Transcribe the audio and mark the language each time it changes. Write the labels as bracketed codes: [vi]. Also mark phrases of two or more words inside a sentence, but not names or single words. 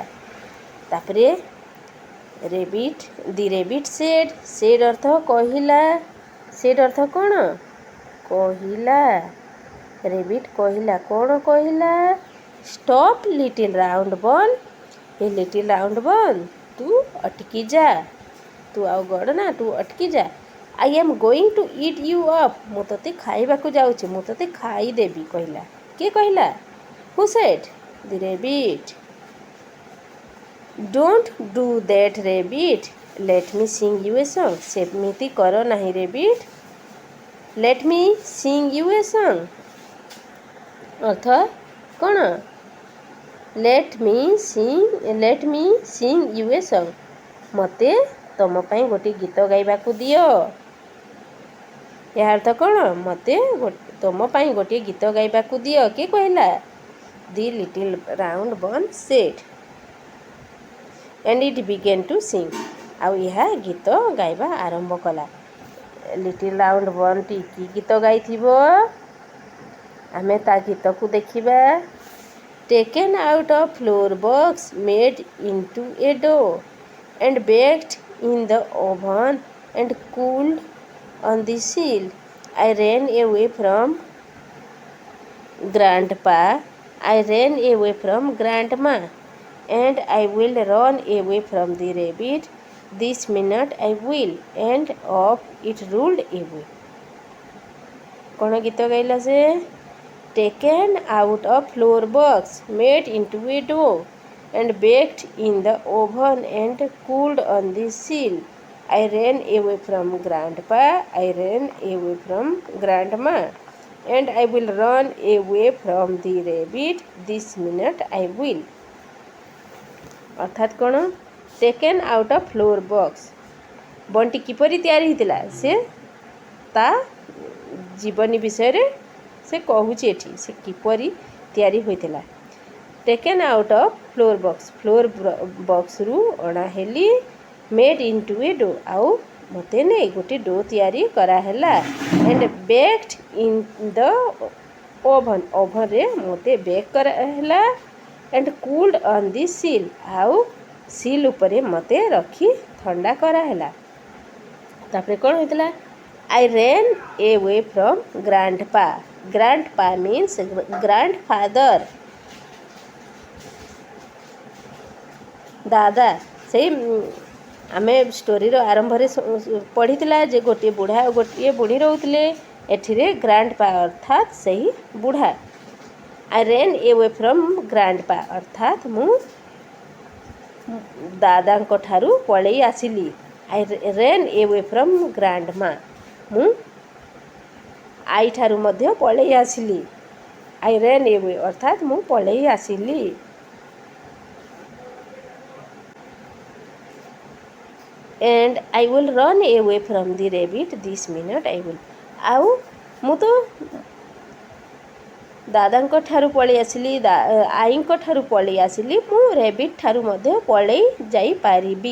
[or] ତାପରେ [en] the rabbit said [or] ଅର୍ଥ କହିଲା। ସେଡ୍ ଅର୍ଥ କ'ଣ? କହିଲା। ରେବିଟ୍ କହିଲା। କ'ଣ କହିଲା? [en] stop, little round bun. [or] ଏ [en] little round bun, [or] ତୁ ଅଟକି ଯା। ତୁ ଆଉ ଗଡ଼ନା, ତୁ ଅଟକି ଯା। [en] I am going to eat you up. [or] ମୁଁ ତୋତେ ଖାଇବାକୁ ଯାଉଛି, ମୁଁ ତୋତେ ଖାଇଦେବି କହିଲା। କିଏ କହିଲା? [en] Who said? The rabbit. Don't do that, rabbit. Let me sing you a song. [or] ସେମିତି କର ନାହିଁ rabbit. [en] Let me sing you a song [or] ଅର୍ଥ କ'ଣ? [en] Let me sing you a song. [or] ମୋତେ ତମ ପାଇଁ ଗୋଟିଏ ଗୀତ ଗାଇବାକୁ ଦିଅ। ଏହା ଅର୍ଥ କ'ଣ? ମୋତେ ତମ ପାଇଁ ଗୋଟିଏ ଗୀତ ଗାଇବାକୁ ଦିଅ। କିଏ କହିଲା? [en] The little round bun said, and it began to sing. [or] ଆଉ ଏହା ଗୀତ ଗାଇବା ଆରମ୍ଭ କଲା। [en] little round [or] ବନ୍ଟି କି ଗୀତ ଗାଇଥିବ? ଆମେ ତା ଗୀତକୁ ଦେଖିବା। [en] Taken out of flour box, made into a dough, and baked in the oven and cooled on the sill. I ran away from grandpa. I ran away from grandma, and I will run away from the rabbit. This minute I will. And off it rolled away. [or] କ'ଣ ଗୀତ ଗାଇଲା ସେ? [en] Taken out of flour box, made into a dough, and baked in the oven and cooled on the sill. I ran away from grandpa. I ran away from grandma, and I will run away from the rabbit. This minute I will. [or] ଅର୍ଥାତ୍ କ'ଣ? [en] Taken out of flour box. [or] ବଣ୍ଟି କିପରି ତିଆରି ହେଇଥିଲା? ସେ ତା ଜୀବନୀ ବିଷୟରେ ସେ କହୁଛି ଏଠି, ସେ କିପରି ତିଆରି ହୋଇଥିଲା। [en] taken out of flour box, [or] ଫ୍ଲୋର୍ ବକ୍ସରୁ ଅଣା ହେଲି। [en] made into a dough, [or] ଆଉ ମୋତେ ନେଇ ଗୋଟିଏ ଡୋ ତିଆରି କରାହେଲା। [en] and baked in the oven, [or] ଓଭନ୍ରେ ମୋତେ ବେକ୍ କରାହେଲା। [en] and cooled on the sill, [or] ଆଉ ସିଲ୍ ଉପରେ ମୋତେ ରଖି ଥଣ୍ଡା କରାହେଲା। ତାପରେ କ'ଣ ହେଇଥିଲା? [en] I ran away from grandpa. Grandpa means grandfather. [or] ଦାଦା। ସେଇ ଆମେ ଷ୍ଟୋରିର ଆରମ୍ଭରେ ପଢ଼ିଥିଲା ଯେ ଗୋଟିଏ ବୁଢ଼ା ଆଉ ଗୋଟିଏ ବୁଢ଼ୀ ରହୁଥିଲେ। ଏଠିରେ ଗ୍ରାଣ୍ଡପା ଅର୍ଥାତ୍ ସେହି ବୁଢ଼ା। [en] I ran away from grandpa [or] ଅର୍ଥାତ୍ ମୁଁ ଦାଦାଙ୍କ ଠାରୁ ପଳେଇ ଆସିଲି। [en] I ran away from grandma, [or] ମୁଁ ଆଈ ଠାରୁ ମଧ୍ୟ ପଳେଇ ଆସିଲି। [en] I ran away [or] ଅର୍ଥାତ୍ ମୁଁ ପଳେଇ ଆସିଲି। [en] And I will run away from the rabbit this minute I will. [or] ଆଉ ମୁଁ ତ ଦାଦାଙ୍କ ଠାରୁ ପଳେଇ ଆସିଲି, ଆଈଙ୍କ ଠାରୁ ପଳେଇ ଆସିଲି, ମୁଁ ରେବିଟ୍ ଠାରୁ ମଧ୍ୟ ପଳେଇ ଯାଇପାରିବି।